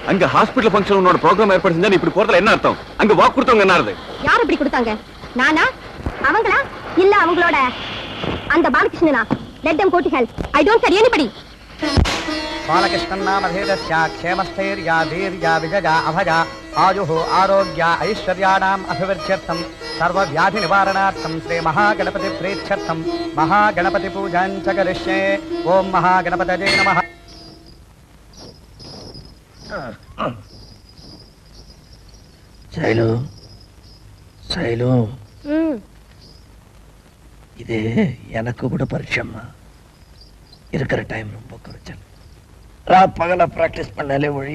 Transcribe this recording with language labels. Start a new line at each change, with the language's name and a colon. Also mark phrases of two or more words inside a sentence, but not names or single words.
Tamil: அங்க
English: hospital function
Tamil: உன்னோட ப்ரோகிராம் ஏற்பாடு செஞ்சா இப்படி போறதுல என்ன அர்த்தம்? அங்க வாக்கு கொடுத்தவங்க என்ன ஆறுது? யார் இப்படி கொடுத்தாங்க? நானா? அவங்களா? இல்ல அவங்களோட அந்த பாலகிருஷ்ணனா?
English: let them go to hell. I don't care anybody.
Sanskrit: बालकृष्णन् नामधेयस्य क्षेमस्थैर्या वीर्या विजया अभया आयुः आरोग्य ऐश्वर्याणाम् अभिवृद्ध्यर्थं सर्वव्याधिनिवारणार्थं श्रीमहागणपतिप्रीत्यर्थं महागणपतिपूजां च करिष्ये। ॐ महागणपतये नमः।
Tamil: சைலு சைலு இது எனக்கு கூட பரிச்சயமா இருக்கிற டைம் ரொம்ப குறைச்சல். பகல பிராக்டிஸ் பண்ணாலே ஒழிய.